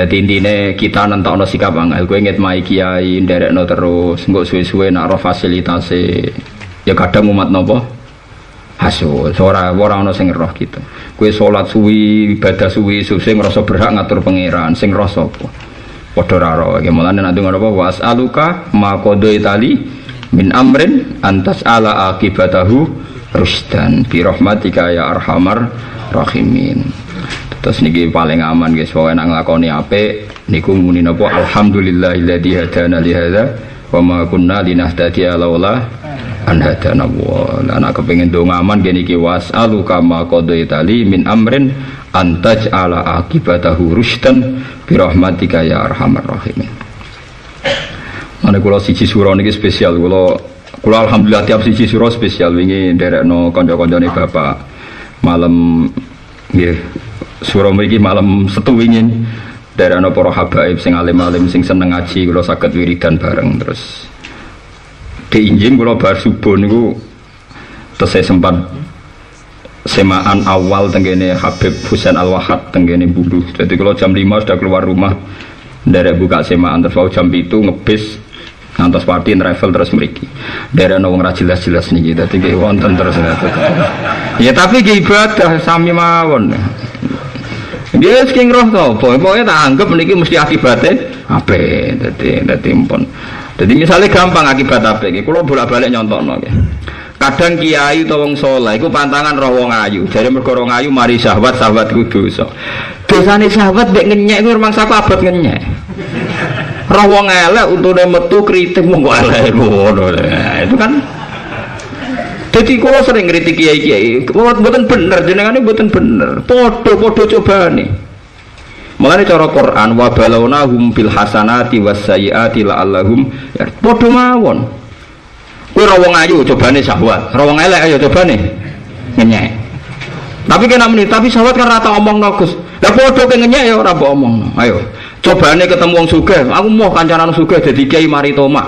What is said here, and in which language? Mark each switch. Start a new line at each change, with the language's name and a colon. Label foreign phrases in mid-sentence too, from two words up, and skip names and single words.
Javanese: Dadi intine kita nentokno sikap angel. Kowe ngitmai kiai nderekno terus, engko suwe-suwe nak ro fasilitase. Ya kadang umat napa? Hasud. Ora ana sing roh kita. Kowe salat suwi, ibadah suwi, sing ngrasa berhak ngatur pangeran, sing roh sapa? Padha raro iki mulane nek ngono apa
Arabic: وأسألك ما قضيت لي من أمر أن تجعل عاقبته رشدا برحمتك يا أرحم الراحمين.
Javanese: Terus niki paling aman guys wae nek nglakoni apik niku muni napa
Arabic: الحمد لله الذي هدانا لهذا وما كنا لنهتدي لولا أن هدانا و.
Javanese: Lah kepengin donga aman nggih niki
Arabic: وأسألك ما قضيت لي من أمر أن تجعل عاقبته رشدا برحمتك يا أرحم الراحمين.
Javanese: Mane kula siji sura niki spesial kula alhamdulillah tiap siji sura spesial wingi nderekno kanca-kancane bapak malam nggih sura mriki malam Setu wingi nderekno para habaib sing alim-alim sing seneng ngaji kula saged wiridan bareng terus diinjing kula bar subuh niku terus saya sempat semaan awal tenggene Habib Husain Al-Wahad tenggene Bulu.
Indonesian: Jadi kalau jam 5 sudah keluar rumah dari buka semaan terus jam 7
Javanese: ngebis ngantos
Indonesian: party travel terus mriki.
Javanese: Dari wong ra jelas-jelas niki. Dadi nggih wonten terus. Ya tapi nggih ibadah sami mawon. Dia sing roh to, pokoke tak anggap niki mesti akibate apik. Dadi pun. Jadi misalnya gampang akibat apik iki kula bolak-balik nyontokno nggih. Kadang kiai utawa wong saleh iku pantangan roh wong ayu. Jare mergo wong ayu mari syahwat ku dosa. Dosane syahwat mek ngenyek kuwi rumangsa abot ngenyek. Roh wong elek untune metu kritik mung kok elek ngono. Itu kan dadi kula sering ngritik kiai-kiai, mboten bener jenengane mboten bener. Padha cobane. Mulane cara Quran
Arabic: وبلوناهم بالحسنات والسيئات لعلهم
Javanese: padha mawon. Kowe ra wong ayu cobane syahwat, ra wong elek ayo cobane ngenyek. Tapi kena menit, tapi syahwat kan rata omongno Gus. Lah padha ke ngenyek ya ora mbok omongno. Ayo. Cobane ketemu wong sugih, aku mau kancanan sugih dadi kiai mari tomak.